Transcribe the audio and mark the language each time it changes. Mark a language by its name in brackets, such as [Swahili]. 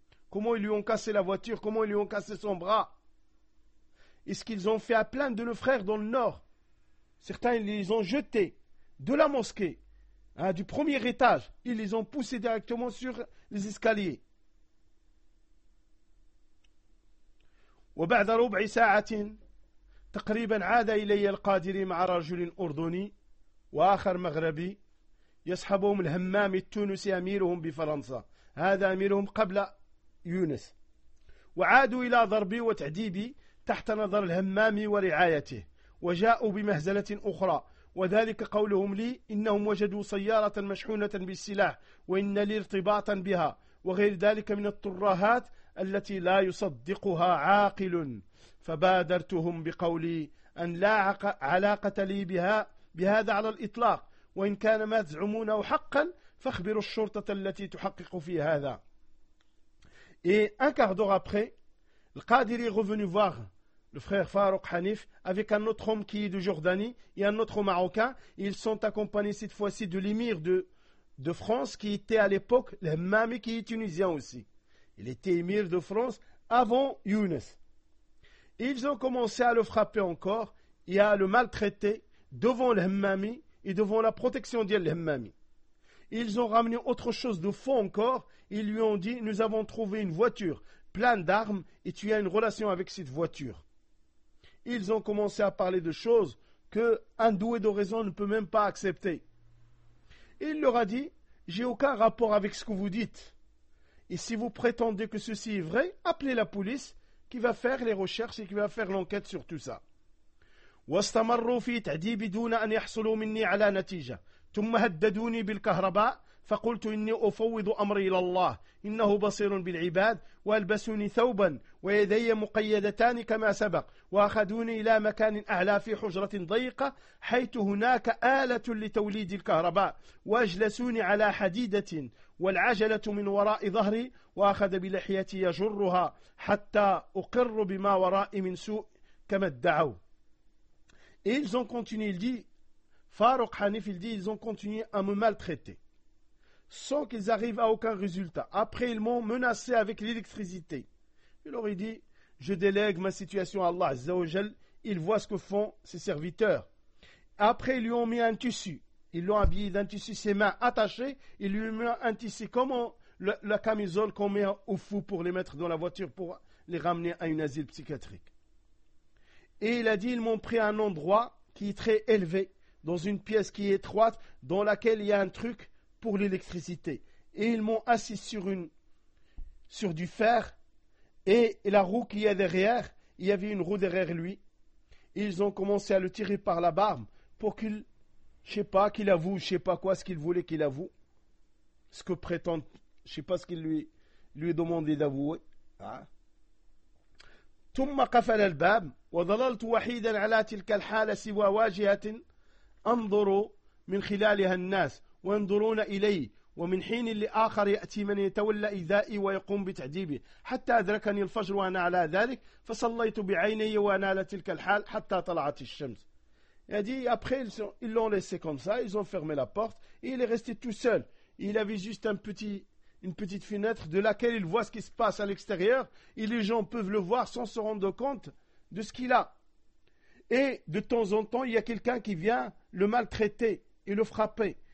[French] Comment ils lui ont cassé la voiture, comment ils lui ont cassé son bras. Et ce qu'ils ont fait à plein de nos frères dans le nord, certains ils les ont jetés de la mosquée, du premier étage, ils les ont poussés directement sur les escaliers. [Arabic] وبعد ربع ساعة تقريبا عاد إلي القادري مع رجل أردني وآخر مغربي يصحبهم الهمام التونسي أميرهم بفرنسا، هذا أميرهم قبل يونس، وعادوا إلى ضربي وتعديبي تحت نظر الهمام ورعايته، وجاءوا بمهزلة أخرى، وذلك قولهم لي إنهم وجدوا سيارة مشحونة بالسلاح وإن لي ارتباطا بها، وغير ذلك من الطراهات التي لا يصدقها عاقل. فبادرتهم بقولي أن لا علاقة لي بها بهذا على الإطلاق، وإن كان ما تزعمونه حقا فاخبروا الشرطة التي تحقق في هذا. [French] Un quart d'heure après, le Qadiri est revenu voir le frère Farouk Hanif avec un autre homme qui est de Jordanie et un autre Marocain. Ils sont accompagnés cette fois-ci de l'émir de France qui était à l'époque le Mami qui est tunisien aussi. Il était émir de France avant Younes. Ils ont commencé à le frapper encore et à le maltraiter devant le Mami et devant la protection de le Mami. Ils ont ramené autre chose de faux encore. Ils lui ont dit, nous avons trouvé une voiture pleine d'armes et tu as une relation avec cette voiture. Ils ont commencé à parler de choses qu'un doué d'oraison ne peut même pas accepter. Il leur a dit, j'ai aucun rapport avec ce que vous dites. Et si vous prétendez que ceci est vrai, appelez la police qui va faire les recherches et qui va faire l'enquête sur tout ça. [Arabic] واستمروا في تعذيبي دون أن يحصلوا مني على نتيجة. ثم هددوني بالكهرباء فقلت إني أفوض أمري إلى الله إنه بصير بالعباد وألبسوني ثوبا ويدي مقيدتان كما سبق وأخذوني إلى مكان أعلى في حجرة ضيقة حيث هناك آلة لتوليد الكهرباء وأجلسوني على حديدة والعجلة من وراء ظهري وأخذ بلحيتي يجرها حتى أقر بما ورائي من سوء كما ادعوا. [French] Ils ont continué, il dit, Farouk Hanif, il dit, ils ont continué à me maltraiter sans qu'ils arrivent à aucun résultat. Après, ils m'ont menacé avec l'électricité. Il leur a dit, je délègue ma situation à Allah Azza wa Jal, il voit ce que font ses serviteurs. Après, ils lui ont mis un tissu, ils l'ont habillé d'un tissu, ses mains attachées, ils lui ont mis un tissu comme la camisole qu'on met au fou pour les mettre dans la voiture pour les ramener à une asile psychiatrique. Et il a dit, ils m'ont pris à un endroit qui est très élevé, dans une pièce qui est étroite, dans laquelle il y a un truc pour l'électricité. Et ils m'ont assis sur du fer, et la roue qu'il y a derrière, il y avait une roue derrière lui. Ils ont commencé à le tirer par la barbe pour qu'il, je sais pas, qu'il avoue, je sais pas quoi, ce qu'il voulait qu'il avoue. Ce que prétend, je sais pas ce qu'il lui demandait d'avouer. Hein? [Arabic] ثم قفل الباب وظللت وحيدا على تلك الحالة سوى واجهة أنظر من خلالها الناس وينظرون إلي ومن حين لآخر يأتي من يتولى إذائي ويقوم بتعذيبي حتى أدركني الفجر وأنا على ذلك فصليت بعيني وأنا على تلك الحال حتى طلعت الشمس. [French] Il a dit, après ils l'ont laissé comme ça, ils ont fermé la porte et il est resté tout seul. Il avait juste une petite fenêtre de laquelle il voit ce qui se passe à l'extérieur et les gens peuvent le voir sans se rendre compte de ce qu'il a. Et de temps en temps, il y a quelqu'un qui vient le maltraiter et le frapper.